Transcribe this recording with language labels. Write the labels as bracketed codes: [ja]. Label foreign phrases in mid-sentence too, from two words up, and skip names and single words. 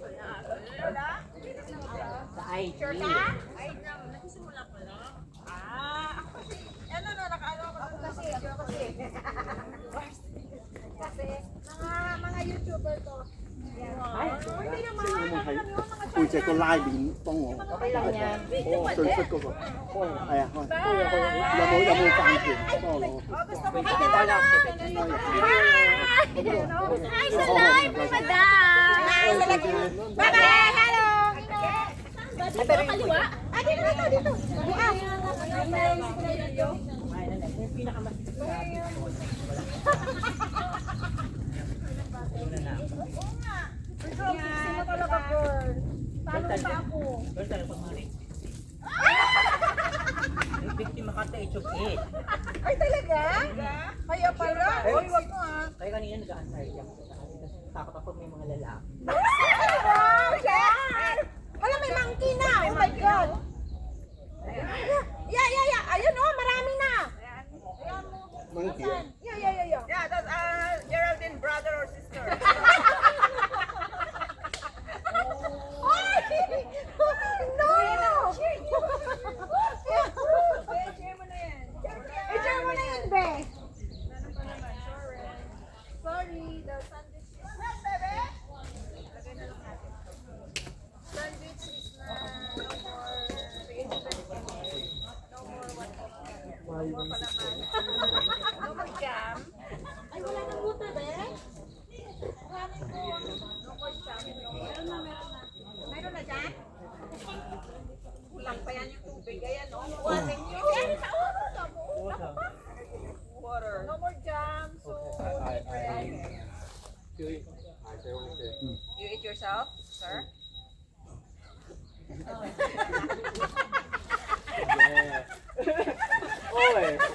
[tl] Sa IG. Ay, nagsisimula ko lang. Ako kasi, ano no, nakaano ako doon kasi mga YouTuber to. Ay, Hindi naman, ano yun, mga [yue] 背脊個拉鏈幫我， [tl] okay lang yan. [yue] 哦，最出嗰個，係啊，有冇飯團幫我攞？ [tl] gusto mo ba? Wala. Hi sa live, madam! [en] Bye-bye! Hello! [tl] Dito kaliwa? Ay, dito. Bukas. Sino talaga, girl? Talo pa ako. Ay, talaga? Kaya pala. Oy, wag mo ha. Kaya kanina nag-aantay siya. Takot ako may mga lalaki. [en] Wow, yes! [tl] Wala, may monkey na. [en] Oh my God. Yeah. [tl] Ayun, oh, marami na. Monkey. [en] Yeah. Yeah, that's Geraldine brother or sister. No! [tl] I-share mo na yan. I-share mo na yan, [en] be. Sorry, the sandwich is... Sandwich is na no more vegetable. No more what? No more palaman. No more jam. [tl] Ay, wala nang buta, be. Kuhanin ko. [en] No more jam. [tl] Meron na. Meron na dyan? Kulang pa yan yung tubig. Ayan, no? Kuhanin nyo. [en] Water. No more jam. So, you eat yourself, sir? [tl] Oy.